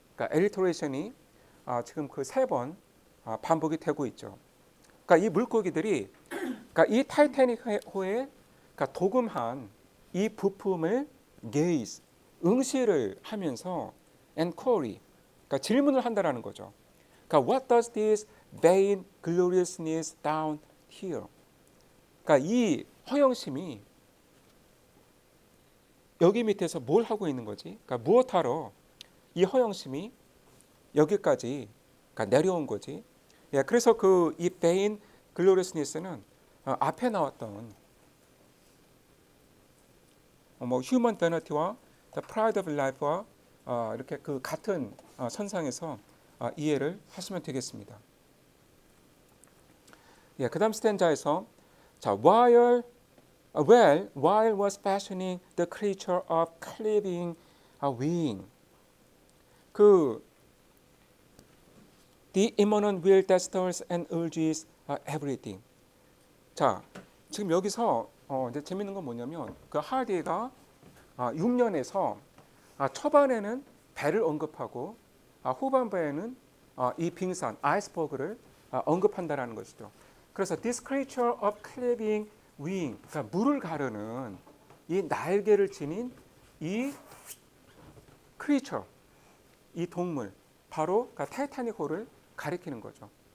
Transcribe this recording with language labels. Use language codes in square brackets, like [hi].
[ko] 그러니까 엘리터레이션이 지금 그 세 번 반복이 되고 있죠. 그러니까 이 물고기들이 그러니까 이 타이타닉호의 그러니까 도금한 이 부품을 gaze, 응시를 하면서 enquiry, 그러니까 질문을 한다라는 거죠. [en] 그러니까 what does this vain gloriousness down here? [ko] 그러니까 이 허영심이 여기 밑에서 뭘 하고 있는 거지? 그러니까 무엇하러 이 허영심이 여기까지 그러니까 내려온 거지? 그래서 그 이 vain gloriousness는 앞에 나왔던 뭐 human vanity와 [en] the pride of life [ko] 와 이렇게 그 같은 선상에서 이해를 하시면 되겠습니다. 그다음 스탠자에서 자 [en] while was fashioning the creature of cleaving wing 그 the immanent will that stirs and urges everything. [ko] 자 지금 여기서 이제 재밌는 건 뭐냐면 그 하디가 6년에서 초반에는 배를 언급하고 후반부에는 이 빙산 아이스버그를 언급한다라는 것이죠. 그래서 [en] this creature of cleaving wing, [ko] 그러니까 물을 가르는 이 날개를 지닌 이 creature, 이 동물, 바로 그러니까 타이타닉호를 가리키는 거죠.